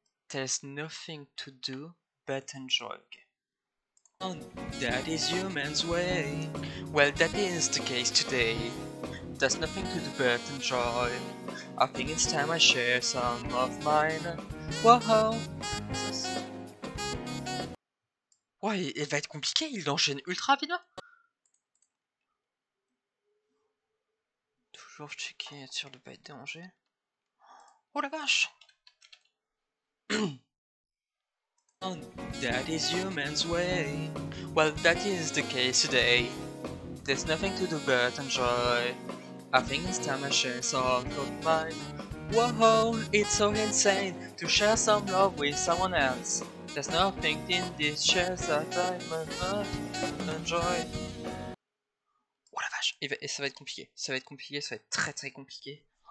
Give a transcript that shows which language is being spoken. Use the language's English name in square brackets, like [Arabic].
[English] There's nothing to do but enjoy. That is human's way. Well, that is the case today. There's nothing to do but enjoy. I think it's time I share some of mine. Wow. [French] Ouais, il va être compliqué, il enchaîne ultra vite. Toujours checker, être sûr de pas être dérangé. Oh la vache. [English] That is human's way. Well, that is the case today. There's nothing to do but enjoy. I think it's time I share some of mine. Whoa, it's so insane to share some love with someone else. There's nothing in this shares that I must enjoy. [French] Oh la vache, et ça va être compliqué. Ça va être compliqué, ça va être très très compliqué.